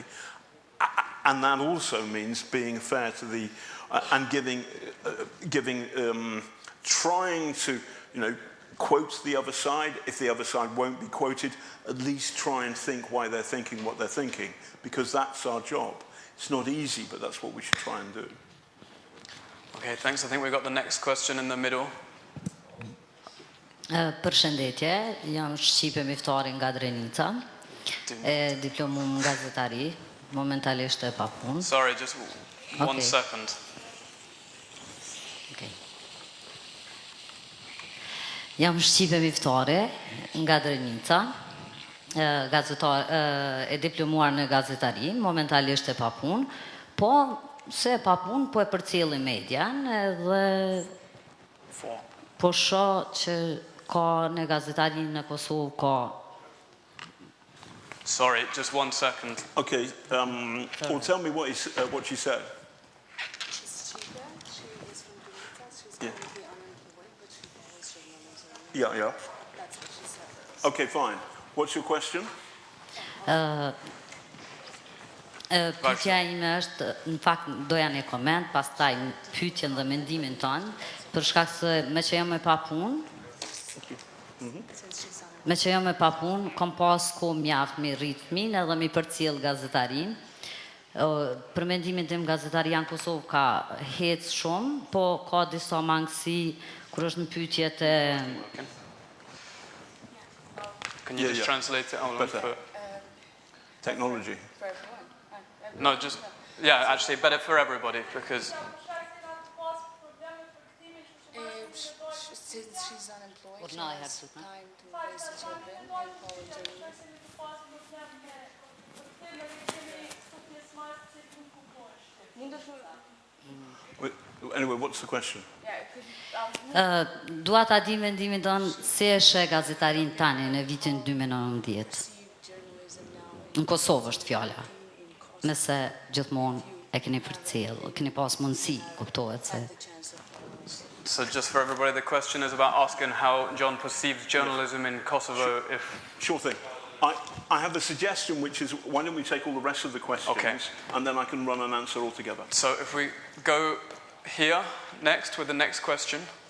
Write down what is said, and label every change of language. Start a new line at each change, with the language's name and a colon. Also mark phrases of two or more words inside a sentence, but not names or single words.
English: And that also means being fair to the and trying to, quote the other side. If the other side won't be quoted, at least try and think why they're thinking what they're thinking, because that's our job. It's not easy, but that's what we should try and do. Okay, thanks. I think we've got the next question in the middle.
Albanian: Përshëndetje, jam shqipe miftari nga Drenica, diplomum gazetari, momentalisht e papunë.
English: Sorry, just one second. Okay.
Albanian: Jam shqipe miftari nga Drenica, e diplomuar në gazetari, momentalisht e papunë, po se e papunë, po e përcjelli median edhe po shoh që ka në gazetarinë në Kosovë ka.
English: Sorry, just one second. Okay, well, tell me what she said. She's cheaper. She is from Drenica. She's Yeah. currently unemployed, but she has journalism. Yeah. That's what she said. Okay, fine. What's your question?
Albanian: Pyetja ime është, në fakt doja një koment, pastaj pyetjen dhe mendimin tonë, për shkak se me që jam e pa punë, kom pas kohë mjaft me rrit fëmin edhe me përcjell gazetarin. Për mendimin tim gazetaria në Kosovë ka hec shumë, po ka disa mangësi kur është në pyetjet e...
English: Can you just translate it? Better. Technology. For everyone. No, just, yeah, actually better for everybody because... Since she's unemployed, Well, she now I has have to, time to raise the children and follow journalism. Anyway, what's the question?
Albanian: Dua ta di mendimin tonë si e sheh gazetarin tani në vitin 2019. Në Kosovë është fjala. Nëse gjithmonë e keni përcjell, keni pas mundësi, kuptohet se...
English: So just for everybody, the question is about asking how John perceives journalism in Kosovo if... Sure thing. I have a suggestion, which is, why don't we take all the rest of the questions, and then I can run an answer all together. So if we go here next with the next question.